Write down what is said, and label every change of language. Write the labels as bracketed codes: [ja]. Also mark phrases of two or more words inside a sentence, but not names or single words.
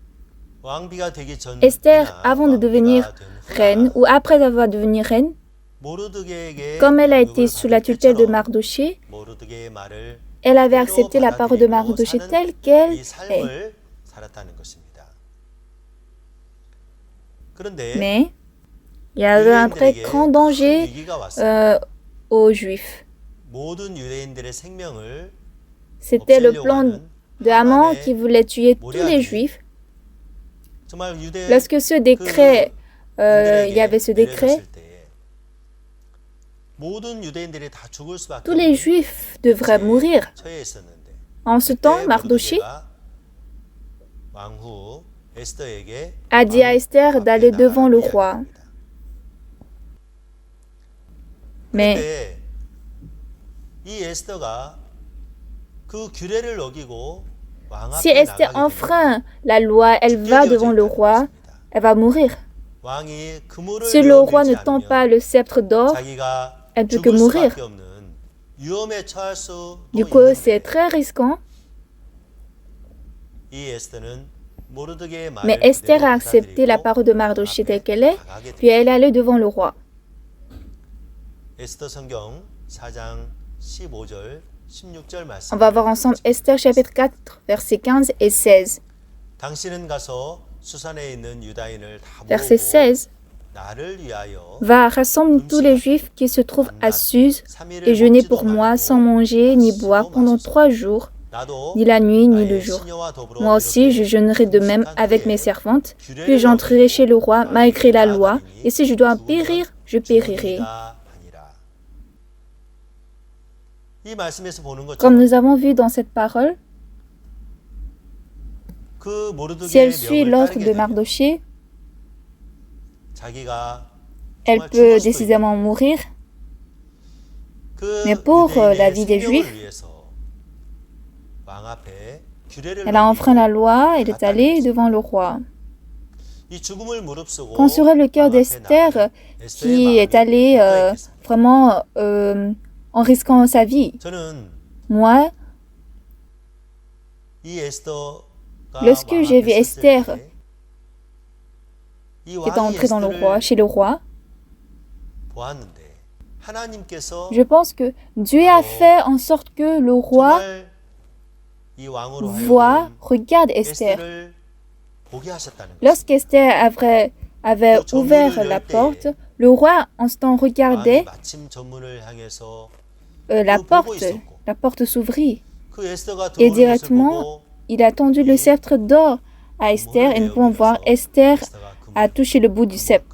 [fr] Esther, avant de devenir reine, ou après avoir devenu reine, comme elle a été sous la tutelle de Mardochée, elle avait accepté la parole de Mardochée telle qu'elle est. Mais, Il y avait un très grand danger [ko] 위기가 왔습니다. [fr] aux Juifs. [ko] 모든 유대인들의 생명을 [fr] C'était le [ko] 없애려고 [fr] plan [ko] 하는 [fr] de Haman [ko] 하만의 [fr] qui voulait tuer tous les [ko] 모략이 [fr] Juifs. [ko] 정말 유대 [fr] Lorsque ce décret, il y avait ce décret, [ko] 내려졌을 때에 모든 유대인들이 다 죽을 수밖에 [fr] tous les [ko] 없는 [fr] Juifs devraient mourir. [ko] 처해 있었는데 [fr] En ce temps, [ko] 그때 Mardoché 모르드게가 왕후 에스더에게 [fr] a dit à Esther [ko] 왕 [fr] d'aller [ko] 앞에 [fr] devant le [ko] 나가라고 [fr] roi. [ko] 이야기합니다. Mais 그런데 이 에스더가 그 규례를 어기고 왕 si 앞에 Esther 나가게 되면 [fr] enfreint la loi, elle va devant le roi, elle va mourir. [ko] 왕이 그물을 [fr] Si le roi ne [ko] 내어밀지 tend 않으면 [fr] pas le sceptre d'or, [ko] 자기가 [fr] elle peut que [ko] 죽을 mourir. 수밖에 없는 위험에 처할 수도 [fr] Du coup, c'est [ko] 있는데 [fr] très risquant. [ko] 이 에스더는 모르드게의 말을 [fr] Mais Esther [ko] 그대로 [fr] a accepté la [ko] 받아들이고 [fr] parole de Mardoché [ko] 왕 telle 앞에 [fr] qu'elle est, [ko] 나가게 puis 됩니다. [fr] elle est allée devant le roi. [ko] 에스더 성경 4장 15절 16절 말씀. [fr] On va voir ensemble Esther chapitre 4, versets 15 et 16. [ko] 당신은 가서 수산에 있는 유다인을 다 Verset 모으고 16. 나를 위하여 [fr] Va, rassemble tous les Juifs qui se trouvent à Suse et jeûnez pour moi sans manger ni boire pendant 3 jours, [ko] 나도 [fr] ni la nuit ni le [ko] 나의 jour. 시녀와 더불어 [fr] Moi aussi, je [ko] 이렇게 [fr] jeûnerai de même [ko] 금식한 avec 후에 [fr] mes servantes, [ko] 규례를 [fr] puis j'entrerai [ko] 어기고 [fr] chez le roi malgré la loi, [ko] 나아가리니 [fr] et si je dois [ko] 죽으면 [fr] périr, je périrai. [ko] 죽으리라 하니라. 이 말씀에서 보는 Comme 것처럼 [fr] nous avons vu dans cette parole, [ko] 그 si 모르드게의 [fr] elle suit [ko] 명을 l'ordre 따르게 de 되면 Mardoché, 자기가 elle 정말 peut 죽을 수도 [fr] décidément mourir. [ko] 그 [fr] Mais pour la vie des [ko] 유대인의 Juifs, 생명을 위해서 왕 앞에 규례를 [fr] Elle a enfreint la [ko] 어기고 [fr] loi, elle est allée devant le roi. [ko] 이 죽음을 무릅쓰고 [fr] Quand serait le cœur [ko] 왕 앞에 d'Esther 나가는 에스더의 [fr] qui est [ko] 마음이 allée 어떠했겠습니까? [fr] vraiment en risquant sa vie? [ko] 저는 Moi, 이 에스더가 lorsque 왕 j'ai 앞에 vu 섰을 Esther 때 이 [fr] qui est [ko] 왕이 [fr] entrée dans le roi, [ko] 에스더를 [fr] chez le roi, [ko] 보았는데 하나님께서 [fr] je pense que Dieu a fait en sorte que le roi [ko] 정말 이 왕으로 voit, 하여금 [fr] regarde Esther. [ko] 에스더를 보게 하셨다는 거예요. [fr] Lorsqu'Esther avait ouvert la porte, le roi en ce temps [ko] 왕이 regardait 마침 전문을 향해서 [fr] la porte s'ouvrit. [ko] 그 에스더가 Et 들어오는 것을 directement, 보고 [fr] il a tendu le sceptre d'or à Esther et nous pouvons voir Esther a touché le bout du sceptre.